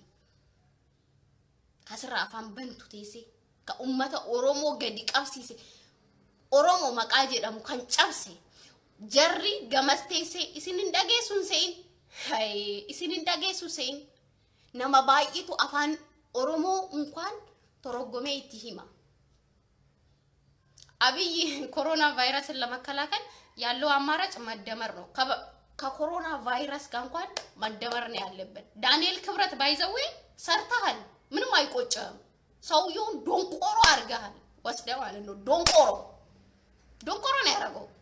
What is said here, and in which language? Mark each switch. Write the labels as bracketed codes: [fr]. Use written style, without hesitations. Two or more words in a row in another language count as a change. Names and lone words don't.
[om] Kaasirraa afaan bantu teessee ka uummata Oromoo gadi qabsiise Oromoo maqaa jedhamu kan cabse jarri gamas teessee isin hin dhageessuun se'in. Isin hin dhageessu se'in nama baay'eetu afaan Oromoo [am] እንኳን ተረጎመ [om] itti hima. [am] Abiyyi ኮሮና ቫይረስን ለመከላከል ያለው አማራጭ መደመር ነው። ከኮሮና ቫይረስ ጋር እንኳን መደመር ነው ያለበት። ዳንኤል ክብረት ባይዘው ሰርተሃል ምንም አይቆጨም። ሰውየውን ዶንቆሮ አርጋሃል ወስደ ማለት ነው። ዶንቆሮ ነው ያደረገው።